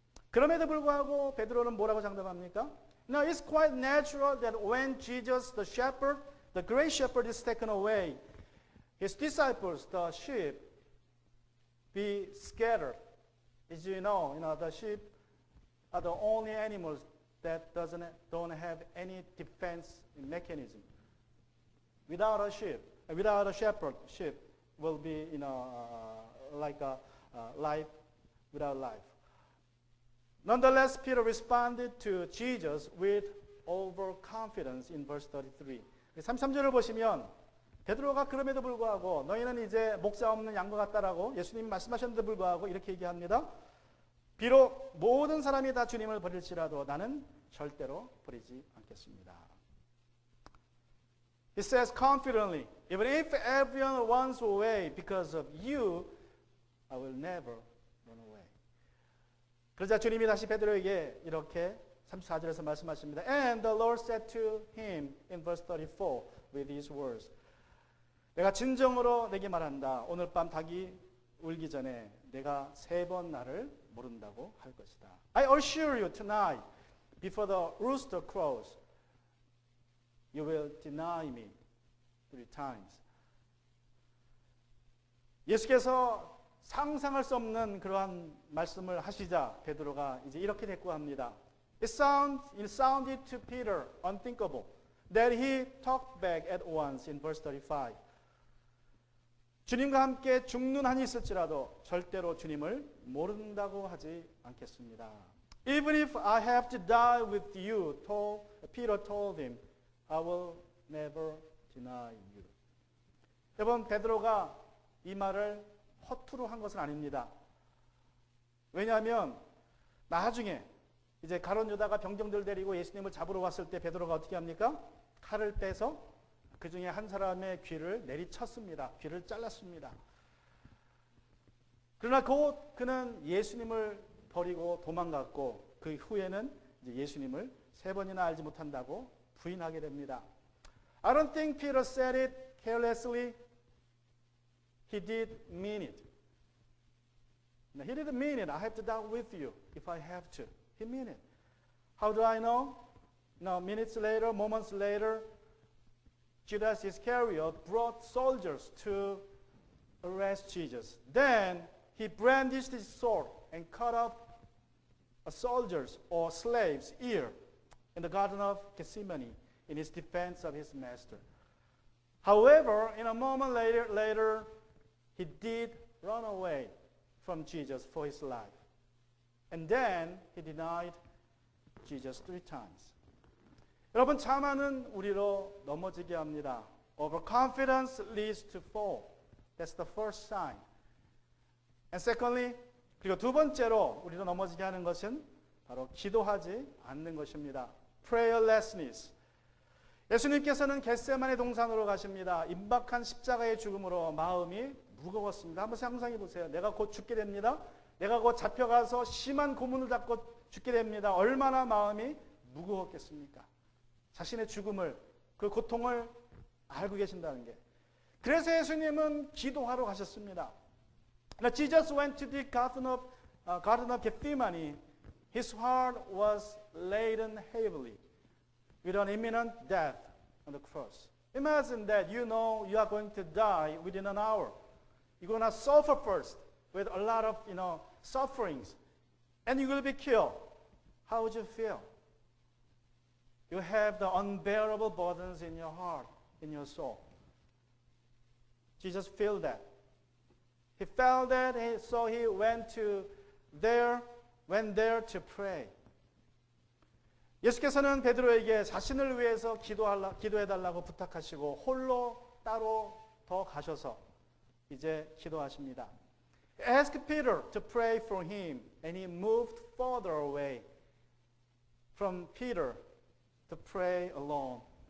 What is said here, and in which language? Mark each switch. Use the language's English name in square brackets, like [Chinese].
[Korean] 그럼에도 불구하고 베드로는 뭐라고 장담합니까? [English] Now it's quite natural that when Jesus, the shepherd, the great shepherd is taken away, his disciples, the sheep, be scattered. As you know, the sheep are the only animals that don't have any defense mechanism. Without a shepherd, sheep will be, like a life without life. Nonetheless, Peter responded to Jesus with overconfidence in verse 33. [Korean] 33절을 보시면 베드로가 그럼에도 불구하고 너희는 이제 목자 없는 양과 같다라고 예수님이 말씀하셨는데 불구하고 이렇게 얘기합니다. 비록 모든 사람이 다 주님을 버릴지라도 나는 절대로 버리지 않겠습니다. [English] He says confidently, even if everyone runs away because of you, I will never run away. [Korean] 그러자 주님이 다시 베드로에게 이렇게 34절에서 말씀하십니다. [English] And the Lord said to him in verse 34 with these words. [Korean] 내가 진정으로 내게 말한다. 오늘 밤 닭이 울기 전에 내가 3번 나를 모른다고 할 것이다. [English] I assure you tonight, before the rooster crows, you will deny me 3 times. [Korean] 예수께서 상상할 수 없는 그러한 말씀을 하시자 베드로가 이제 이렇게 대꾸합니다. [English] It sounded to Peter unthinkable that he talked back at once in verse 35. [Korean] 주님과 함께 죽는 한이 있을지라도 절대로 주님을 모른다고 하지 않겠습니다. [English] Even if I have to die with you, Peter told him, I will never deny you. [Korean] 여러분, 베드로가 이 말을 허투루 한 것은 아닙니다. 왜냐하면 나중에 이제 가룟 유다가 병정들 데리고 예수님을 잡으러 왔을 때 베드로가 어떻게 합니까? 칼을 빼서 그 중에 한 사람의 귀를 내리쳤습니다. 귀를 잘랐습니다. 그러나 곧 그는 예수님을 버리고 도망갔고 그 후에는 이제 예수님을 3번이나 알지 못한다고 부인하게 됩니다. [English] I don't think Peter said it carelessly. He did mean it. No, he didn't mean it. I have to die with you if I have to. He meant it. How do I know? No, minutes later, moments later, Judas Iscariot brought soldiers to arrest Jesus. Then he brandished his sword and cut off a soldier's or slave's ear in the Garden of Gethsemane in his defense of his master. However, in a moment later, he did run away from Jesus for his life. And then he denied Jesus 3 times. [Korean] 여러분, 자만은 우리로 넘어지게 합니다. [English] Overconfidence leads to fall. That's the first sign. And secondly, [Korean] 그리고 두 번째로 우리로 넘어지게 하는 것은 바로 기도하지 않는 것입니다. [English] Prayerlessness. [Korean] 예수님께서는 겟세마네 동산으로 가십니다. 임박한 십자가의 죽음으로 마음이 무거웠습니다. 한번 상상해 보세요. 내가 곧 죽게 됩니다. 내가 곧 잡혀가서 심한 고문을 받고 죽게 됩니다. 얼마나 마음이 무거웠겠습니까? 자신의 죽음을, 그 고통을 알고 계신다는 게. 그래서 예수님은 기도하러 가셨습니다. [English] Now Jesus went to the Garden of Gethsemane His heart was laden heavily with an imminent death on the cross. Imagine that you know you are going to die within an hour. You're going to suffer first with a lot of, sufferings, and you will be killed. How would you feel? You have the unbearable burdens in your heart, in your soul. Jesus felt that. He felt that, so he went there to pray. [Korean] 예수께서는 베드로에게 자신을 위해서 기도해달라고 부탁하시고 홀로 따로 더 가셔서 이제 기도하십니다. [English] He asked Peter to pray for him, and he moved further away from Peter to pray alone.